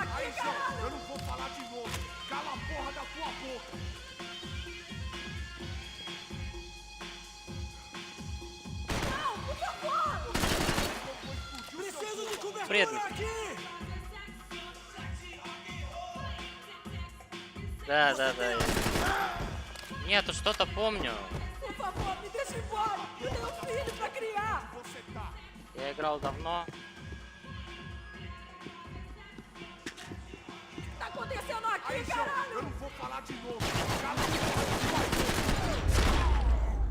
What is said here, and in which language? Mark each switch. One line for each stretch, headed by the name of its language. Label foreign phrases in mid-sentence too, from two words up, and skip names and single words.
Portuguese: Eu não vou falar de novo. Cala a porra da tua boca. Não, por favor! Preciso de cobertura aqui!
Russian: Да. Нету, что-то помню.
Portuguese: Por favor, me deixa embora! Eu tenho filho pra criar!
Russian: Я играл давно.
Portuguese: O que tá acontecendo aqui, caralho? Eu não vou falar de novo. Cala a porra.